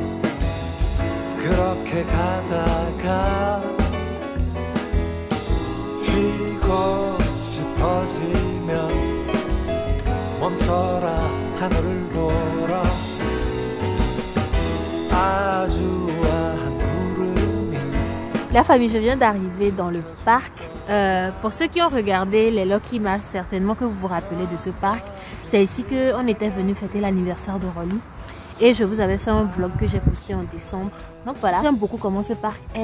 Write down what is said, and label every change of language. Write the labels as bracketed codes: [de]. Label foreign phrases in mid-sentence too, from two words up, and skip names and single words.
[ko] 그렇게 가다가 쉬고 싶어지면 멈춰라 하늘을 보라 아주 [fr] La famille, je viens d'arriver dans le parc. Pour ceux qui ont regardé les Lucky Mass, certainement que vous vous rappelez de ce parc. C'est ici qu'on était venu fêter l'anniversaire de Rolly. Et je vous avais fait un vlog que j'ai posté en décembre. Donc voilà, j'aime beaucoup comment ce parc est.